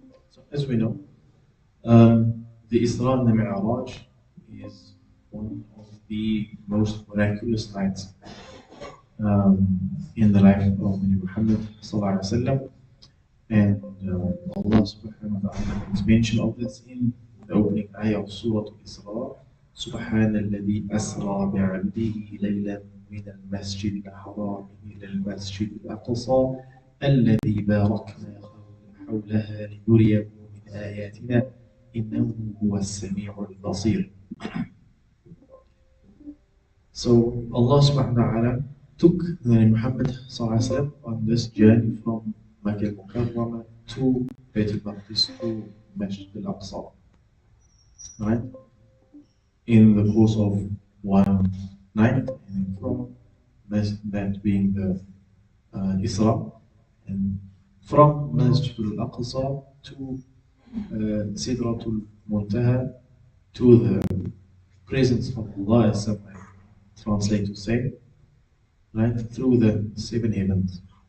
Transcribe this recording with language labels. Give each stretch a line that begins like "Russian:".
English: So as we know, the Isra and the Mi'raj is one of the most miraculous nights in the life of Muhammad sallallahu alaihi wasallam, and Allah subhanahu wa ta'ala makes mention of this in the opening ayah of Surah Al-Isra.
Arabic: سبحان الذي أسرى بعبده ليلا من المسجد الحرام إلى المسجد الأقصى الذي باركنا حولها لنريه من آياتنا إنه هو السميع البصير.
English: So Allah subhanahu wa ta'ala took the Muhammad sallallahu alaihi wasallam on this journey from Makkah al-Mukarramah to Bayt al-Maqdis to Masjid al-Aqsa, right? In the course of one night, and from that being the Isra, and from Masjid al-Aqsa to Sidratul Muntaha, to the presence of Allah, as some translators say, right, through the seven heavens.